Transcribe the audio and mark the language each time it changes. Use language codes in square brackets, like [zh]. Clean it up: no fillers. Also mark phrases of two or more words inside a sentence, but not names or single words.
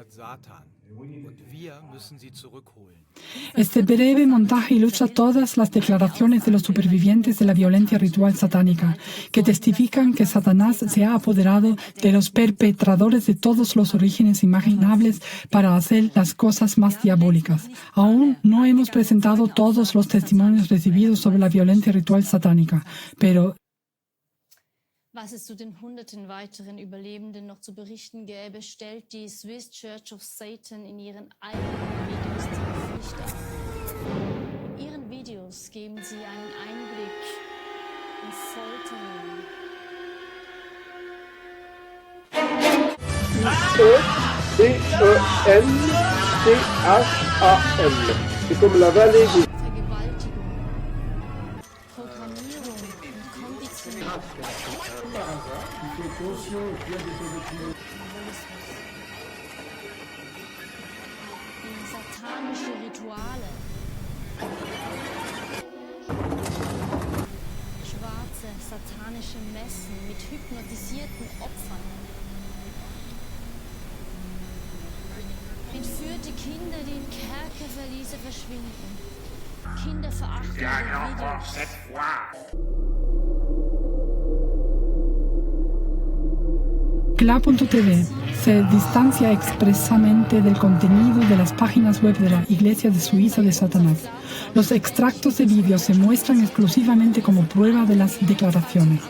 [es] Este breve montaje ilustra todas las declaraciones de los supervivientes de la violencia ritual satánica, que testifican que Satanás se ha apoderado de los perpetradores de todos los orígenes imaginables para hacer las cosas más diabólicas. Aún no hemos presentado todos los testimonios recibidos sobre la violencia ritual satánica, pero [de] Was es zu den hunderten weiteren Überlebenden noch zu berichten gäbe, stellt die Swiss Church of Satan in ihren eigenen Videos tief dar. In ihren Videos geben sie einen Einblick in Folterungen. E-E-N-C-H-A-M. [fr] C'est comme la vallée des... [de] Satanische Rituale. Schwarze, satanische Messen mit hypnotisierten Opfern. Entführte Kinder, die in Kerkerverliese verschwinden. Kinderverachtende Videos. [es] CLA.tv se distancia expresamente del contenido de las páginas web de la Iglesia de Suiza de Satanás. Los extractos de vídeos se muestran exclusivamente como prueba de las declaraciones.